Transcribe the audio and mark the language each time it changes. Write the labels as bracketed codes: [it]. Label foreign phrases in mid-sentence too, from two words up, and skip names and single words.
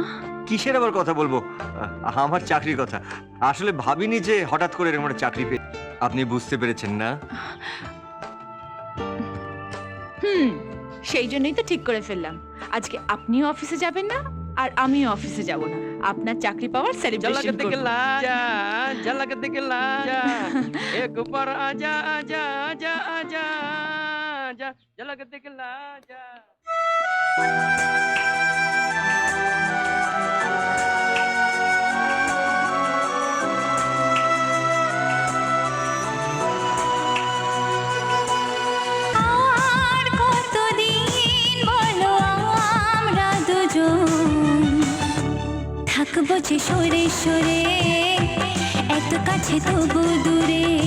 [bn] কিসের আবার কথা বলবো? আমার চাকরির কথা। আসলে ভাবিনি যে হঠাৎ করে এরকম একটা চাকরি পেয়ে। আপনি বুঝতে পেরেছেন না? সেই জন্যই তো ঠিক করে ফেললাম, আজকে আপনিও অফিসে যাবেন না আর আমিও অফিসে যাব না। আপনার চাকরি পাওয়ার সেলিব্রেশন করব। [hi] झलक दिखला जा एक बार आजा आजा आजा आजा आजा झलक दिखला जा। [bn] আর কতদিন বলো আমরা দুজন থাকবো যে সরে সরে, এত কাছে তবু দূরে।